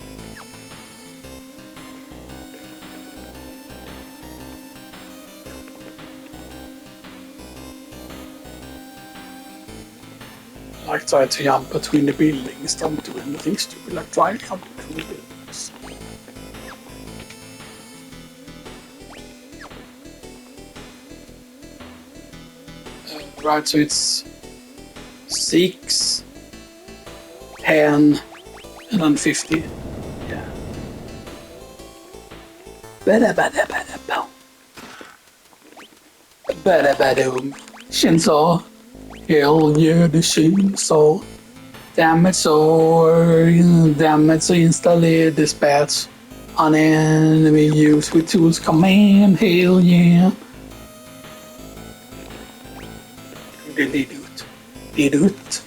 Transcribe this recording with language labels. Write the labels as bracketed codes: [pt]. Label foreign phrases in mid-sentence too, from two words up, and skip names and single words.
[en] Like try to jump between the buildings, don't do anything stupid, like try to jump between the buildings. Right, so it's 6, 10, and then 50. Yeah. Bada-bada-bada-boom. Bada-bada-boom. Chainsaw. Hell yeah, the chainsaw. Damage or install dispatch on enemy use with tools command. Hell yeah. Delete.